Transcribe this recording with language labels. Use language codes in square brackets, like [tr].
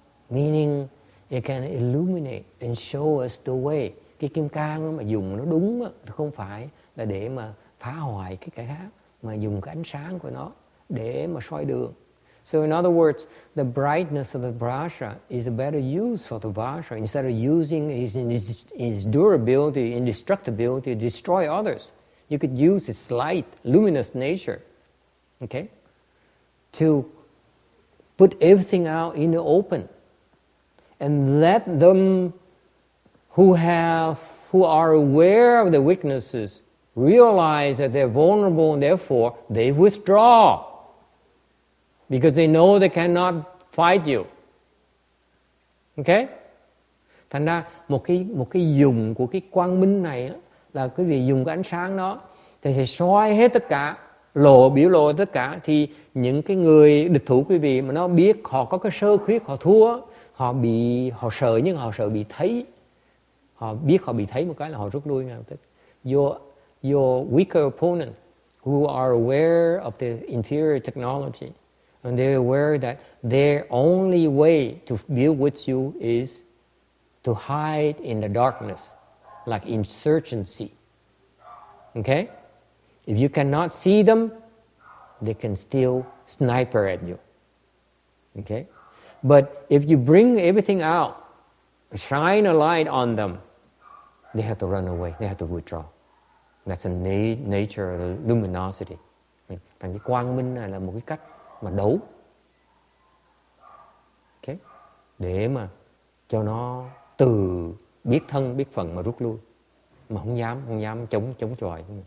[en] Meaning it can illuminate and show us the way. [vi] Cái kim cang mà dùng nó đúng thì không phải là để mà phá hoại cái khác, mà dùng cái ánh sáng của nó để mà soi đường. [en] So in other words, the brightness of the Vajra is a better use for the Vajra. Instead of using its durability, indestructibility to destroy others, you could use its light, luminous nature, okay, to put everything out in the open and let them who are aware of the weaknesses realize that they're vulnerable and therefore they withdraw. Because they know they cannot fight you. Okay? [vi] Thành ra một cái dùng của cái quang minh này đó, là quý vị dùng cái ánh sáng đó thì soi hết tất cả, biểu lộ tất cả, thì những cái người địch thủ quý vị mà nó biết họ có cái sơ khuyết, họ thua, họ sợ, nhưng họ sợ bị thấy. Họ biết họ bị thấy một cái là họ rút lui ngay lập tức. [en] Your weaker opponent who are aware of the inferior technology, and they're aware that their only way to deal with you is to hide in the darkness, like insurgency. Okay? If you cannot see them, they can still sniper at you. Okay? But if you bring everything out, shine a light on them, they have to run away, they have to withdraw. That's the nature of the luminosity. [vi] Thành cái quang minh này là một cái cách mà đấu, okay, để mà cho nó từ biết thân biết phận mà rút lui, mà không dám chống chọi.